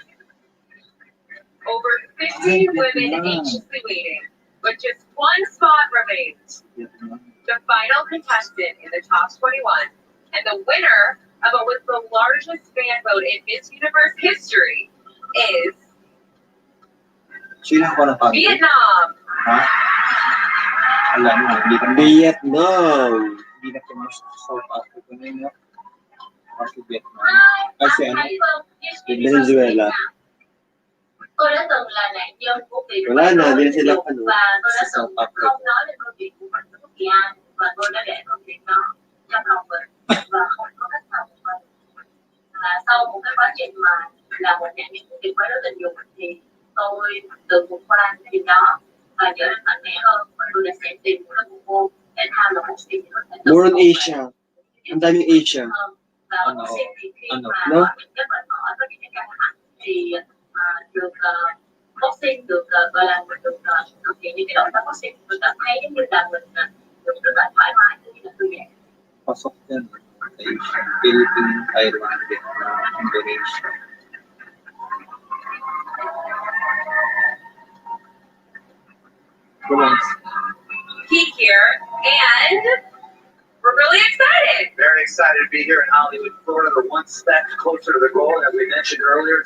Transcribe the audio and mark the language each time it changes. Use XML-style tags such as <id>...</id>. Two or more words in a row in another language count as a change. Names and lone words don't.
<en>Over 50 women anxiously waiting, but just one spot remains. The final contestant in the top 21 and the winner of what was the largest fan vote in Miss Universe history is</en> <tl>Sino ko na pag? Vietnam. Ha? Alam mo, hindi ka Vietnam. Hindi na kami sa South Africa na yun. Kasi Vietnam. Kasi ano? Venezuela.</tl> <vi>Tôi đã từng là nạn nhân của việc</vi> <tl>Wala na,</tl> <vi>quấy</vi> <tl>hindi na</tl> <vi>rối</vi> <tl>sila</tl> <vi>tình dục</vi> <tl>ano.</tl> <vi>và tôi đã</vi> <tl>Sa South</tl> <vi>từng</vi> <tl>Africa.</tl> <vi>không nói lên câu chuyện của mình với bất kỳ ai và tôi đã để câu chuyện đó trong lòng mình và không có cách nào của mình. Và sau một cái quá trình mà là một nạn nhân của việc quấy rối tình dục thì tôi tự vượt qua cái điều đó và trở nên mạnh mẽ hơn và tôi đã sẽ tìm một cái bộ môn thể thao là một gì có thể</vi> <en>More on Asia.</en> <tl>Ang daming Asia.</tl> <vi>và một sinh thì khi</vi> <tl>Ano?</tl> <vi>mà</vi> <tl>No?</tl> <vi>những cái mệt mỏi với những cái căng thẳng thì được boxing được gọi là mình được thực hiện những cái động tác boxing tôi cảm thấy giống như là mình được rất là thoải mái cũng như là thư giãn.</vi> <tl>Pasok yan. Asia. Philippines, Thailand, Vietnam, Indonesia.</tl> <en>Peak here, and we're really excited. Very excited to be here in Hollywood, Florida. The one step closer to the goal, as we mentioned earlier.</en>